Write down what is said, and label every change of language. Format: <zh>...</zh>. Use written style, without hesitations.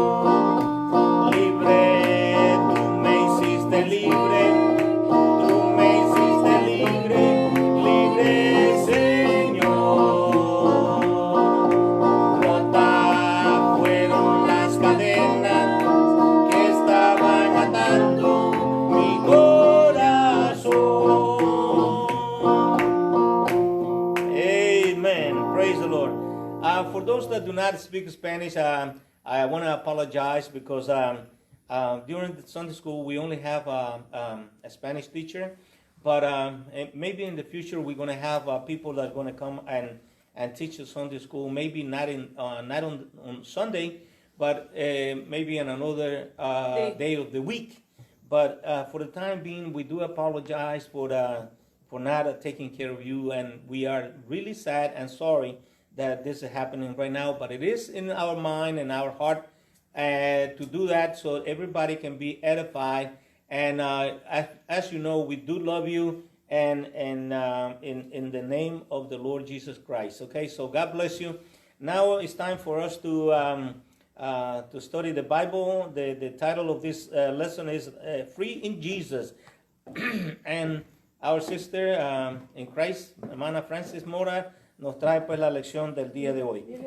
<es>Libre, tú me hiciste libre, tú me hiciste libre, libre Señor. Rotas fueron las cadenas que estaban atando mi corazón.</es> <en>Amen. Praise the Lord. For those that do not speak Spanish, I want to apologize because during the Sunday school we only have a Spanish teacher, but maybe in the future we're going to have people that are going to come and teach the Sunday school. Maybe not on Sunday, but maybe on another day of the week. But for the time being, we do apologize for not taking care of you, and we are really sad and sorry that this is happening right now. But it is in our mind and our heart to do that so everybody can be edified. And as you know, we do love you, and in the name of the Lord Jesus Christ. Okay, so God bless you. Now it's time for us to study the Bible. The title of this lesson is Free in Jesus. And our sister in Christ,</en> <es>hermana Francis Mora, nos trae pues la lección del día de hoy.</es>